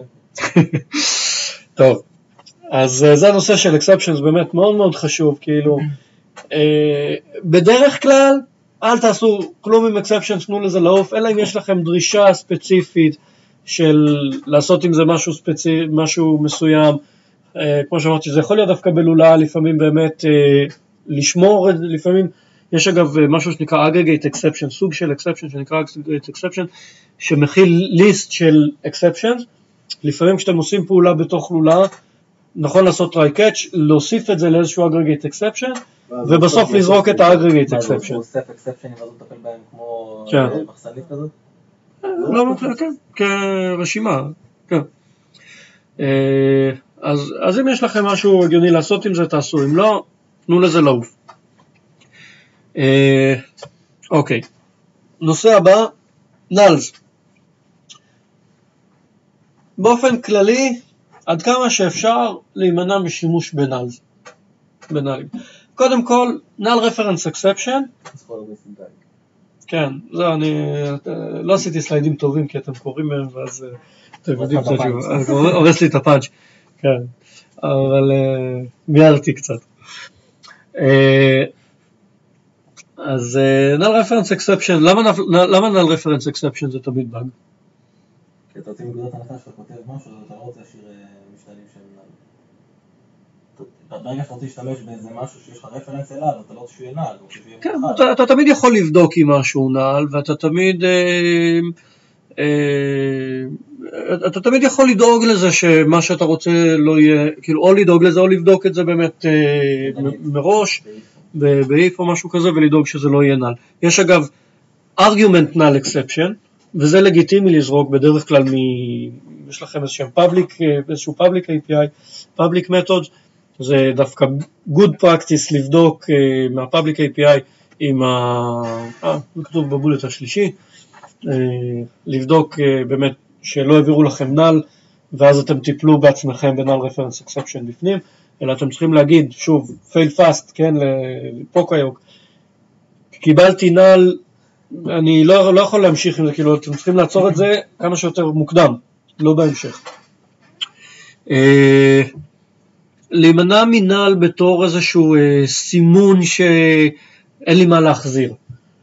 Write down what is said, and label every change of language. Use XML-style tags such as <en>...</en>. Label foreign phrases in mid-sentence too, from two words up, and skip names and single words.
<he>טוב, אז זה הנושא של אקספשנס באמת מאוד מאוד חשוב, כאילו, בדרך כלל, אל תעשו כלום עם אקספשנס, תנו לזה לעוף, אלא אם יש לכם דרישה ספציפית של לעשות עם זה משהו מסוים, כמו שאמרתי, זה יכול להיות דווקא בלולה, לפעמים באמת לשמור, לפעמים יש אגב משהו שנקרא</he> <en>aggregate exception,</en> <he>סוג של exception שנקרא</he> <en>aggregate exception,</en> <he>שמכיל ליסט של exceptions, לפעמים כשאתם עושים פעולה בתוך לולה, נכון לעשות</he> <en>try catch,</en> <he>להוסיף את זה לאיזשהו</he> <en>aggregate exception,</en> <he>ובסוף לזרוק את ה-</he> <en>aggregate exception.</en> <he>הוא אוסף exception ואז הוא מטפל בהם כמו מחסנית כזאת? לא, כן, כרשימה, כן. אז אם יש לכם משהו הגיוני לעשות עם זה, תעשו, אם לא, תנו לזה לעוף. אוקיי, נושא הבא, נלס. באופן כללי, עד כמה שאפשר להימנע משימוש בנלס. קודם כל,</he> <en>null reference exception.</en> <he>כן, זה אני לא עשיתי סליידים טובים כי אתם קוראים מהם ואז אתם יודעים קצת שהוא הורס לי את הפאנץ', כן, אבל מיהרתי קצת. אז</he> <en>null reference exception,</en> <he>למה</he> <en>null reference exception</en> <he>זה תמיד באג? כי אתה רוצה מנקודת הנחה שאתה כותב משהו, אתה לא רוצה להשאיר משתנים שהם נעל. ברגע שאתה רוצה להשתמש באיזה משהו שיש לך רפרנס אליו, אתה לא רוצה שהוא יהיה נעל. כן, אתה תמיד יכול לבדוק אם משהו נעל, ואתה תמיד יכול לדאוג לזה שמה שאתה רוצה לא יהיה, כאילו או לדאוג לזה או לבדוק את זה באמת מראש, באיף או משהו כזה, ולדאוג שזה לא יהיה נעל. יש אגב</he> <en>argument null exception,</en> <he>וזה לגיטימי לזרוק בדרך כלל יש לכם איזשהו</he> <en>public API, public methods,</en> <he>זה דווקא</he> <en>good practice</en> <he>לבדוק מה-</he> <en>public API</en> <he>עם זה כתוב בבולט השלישי, לבדוק באמת שלא העבירו לכם null, ואז אתם טיפלו בעצמכם ב-</he> <en>null reference exception</en> <he>בפנים, אלא אתם צריכים להגיד, שוב,</he> <en>fail fast,</en> <he>כן, לפוקיוק, קיבלתי null, אני לא יכול להמשיך עם זה, כאילו אתם צריכים לעצור את זה כמה שיותר מוקדם, לא בהמשך. להימנע מנהל בתור איזשהו סימון שאין לי מה להחזיר.</he>